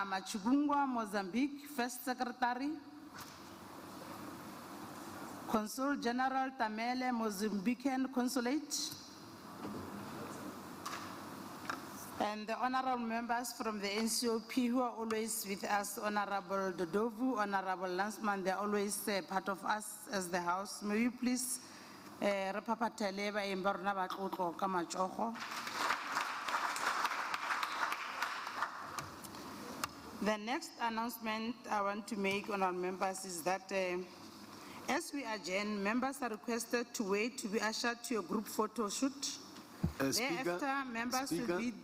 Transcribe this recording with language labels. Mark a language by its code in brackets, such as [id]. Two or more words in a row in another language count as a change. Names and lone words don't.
[en] Machugungwa, Mozambique, First Secretary, Consul General Tamele, Mozambican Consulate, and the honorable members from the NCOP who are always with us, Honorable Dodovu, Honorable Lansman, they're always part of us as the House. May you please [tn] repapatele ba imbarna ba tlotlo ka matsogo. [en] The next announcement I want to make on our members is that as we adjourn, members are requested to wait to be ushered to a group photo shoot. Thereafter, members will be...